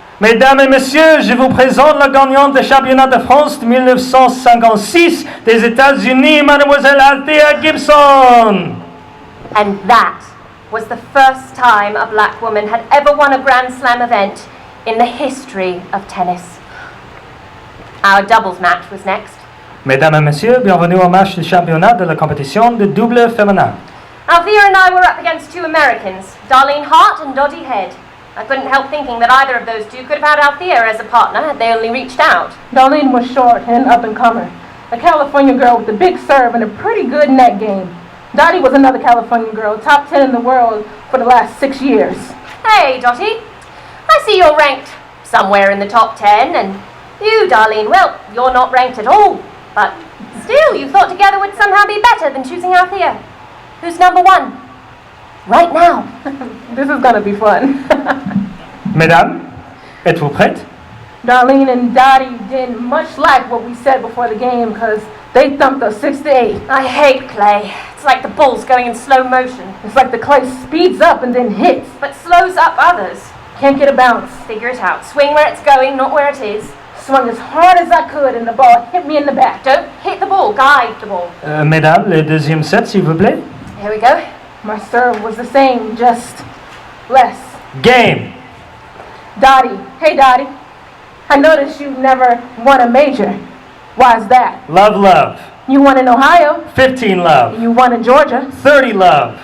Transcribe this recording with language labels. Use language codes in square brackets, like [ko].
[fr] Mesdames et messieurs, je vous présente la gagnante du championnat de France de 1956 des États-Unis, Mademoiselle Althea Gibson. [en] And that was the first time a black woman had ever won a Grand Slam event in the history of tennis. Our doubles match was next. [fr] Mesdames et messieurs, bienvenue au match du championnat de la compétition de double féminin. [en] Althea and I were up against two Americans, Darlene Hart and Dottie Head. I couldn't help thinking that either of those two could have had Althea as a partner had they only reached out. Darlene was short and an up-and-comer. A California girl with a big serve and a pretty good net game. Dottie was another California girl, top 10 in the world for the last 6 years. Hey, Dottie. I see you're ranked somewhere in the top 10, and you, Darlene, well, you're not ranked at all. But still, you thought together would somehow be better than choosing Althea. Who's number one? Right now. This is gonna be fun. [fr] Mesdames, êtes-vous prêtes? [en] Darlene and Dottie didn't much like what we said before the game because they thumped us 6-8. I hate clay. It's like the ball's going in slow motion, It's like the clay speeds up and then hits. but slows up others. Can't get a bounce. Figure it out. Swing where it's going, not where it is. Swung as hard as I could and the ball hit me in the back. Don't hit the ball, guide the ball. [fr] Mesdames, le deuxième set, s'il vous plaît. [en] Here we go. My serve was the same, just less. Game. Dottie, hey Dottie, I noticed you never won a major. Why is that? Love, love. You won in Ohio, 15 love. you won in Georgia, 30 love.